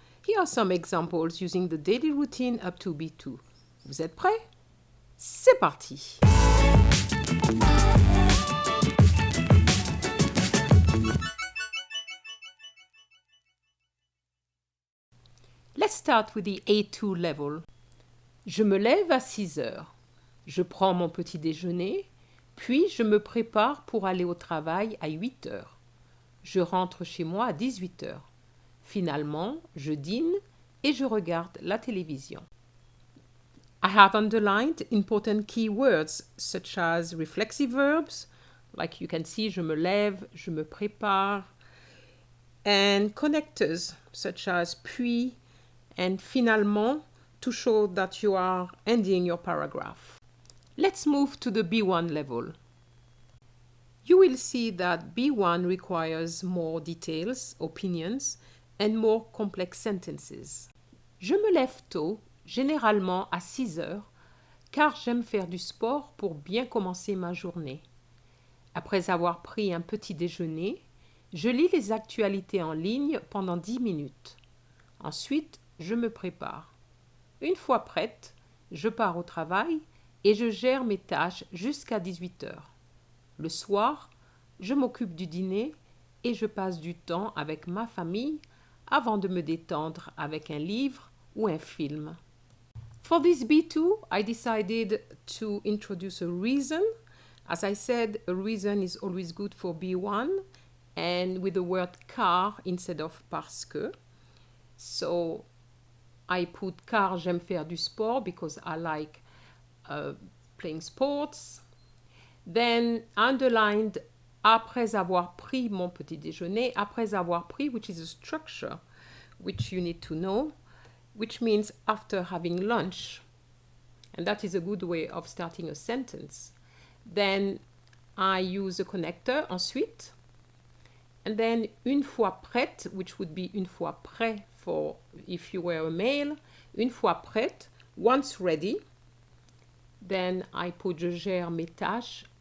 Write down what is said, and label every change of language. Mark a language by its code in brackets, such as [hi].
[en] Here are some examples using the daily routine up to B2. [fr] Vous êtes prêts? C'est parti! [en] Let's start with the A2 level. [fr] Je me lève à 6 heures. Je prends mon petit déjeuner, puis je me prépare pour aller au travail à 8 heures. Je rentre chez moi à 18 heures. Finalement, je dîne et je regarde la télévision. [en] I have underlined important key words such as reflexive verbs, like you can see, [fr] je me lève, je me prépare, [en] and connectors such as puis and finalement to show that you are ending your paragraph. Let's move to the B1 level. You will see that B1 requires more details, opinions, and more complex sentences. [fr] Je me lève tôt, généralement à 6 heures, car j'aime faire du sport pour bien commencer ma journée. Après avoir pris un petit déjeuner, je lis les actualités en ligne pendant 10 minutes. Ensuite, je me prépare. Une fois prête, je pars au travail et je gère mes tâches jusqu'à 18 heures. Le soir, je m'occupe du dîner et je passe du temps avec ma famille avant de me détendre avec un livre ou un film. [en] For this B2, I decided to introduce a reason. As I said, a reason is always good for B1 and with the word car instead of parce que. So I put [fr] car j'aime faire du sport [en] because I like playing sports. Then underlined [fr] après avoir pris mon petit déjeuner, après avoir pris, [en] which is a structure which you need to know, which means after having lunch. And that is a good way of starting a sentence. Then I use a connector ensuite. And then [fr] une fois prête, [en] which would be [fr] une fois prêt [en] for if you were a male, une fois prête, once ready. Then I put [fr] je gère mes tâches.